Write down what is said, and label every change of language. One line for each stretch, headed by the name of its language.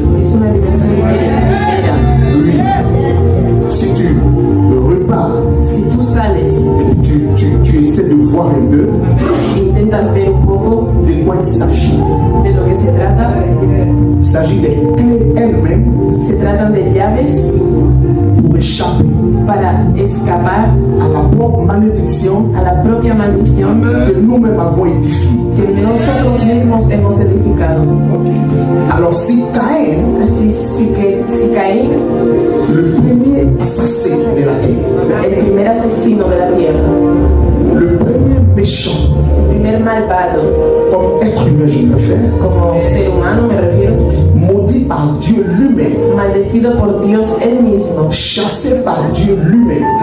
Spanish: es una dimensión que libera.
French: Oui. Si tu repars
Spanish: Si tú sales
French: et tu essaies de voir un peu
Spanish: e intentas ver un poco
French: de quoi il s'agit.
Spanish: de lo que se trata,
French: Il s'agit des clés elles-mêmes
Spanish: se tratan de llaves
French: pour échapper
Spanish: para escapar
French: à la propre malédiction
Spanish: a la propia maldición
French: que nous-mêmes avons édifiée.
Spanish: que nosotros mismos hemos edificado.
French: Alors si Caïn,
Spanish: Así si Caín,
French: le premier assassin de la terre,
Spanish: el primer asesino de la tierra,
French: le premier méchant,
Spanish: el primer malvado,
French: comme être humain je le fais,
Spanish: como ser humano me refiero,
French: maudit par Dieu lui-même,
Spanish: maldecido por Dios él mismo,
French: chassé par Dieu lui-même,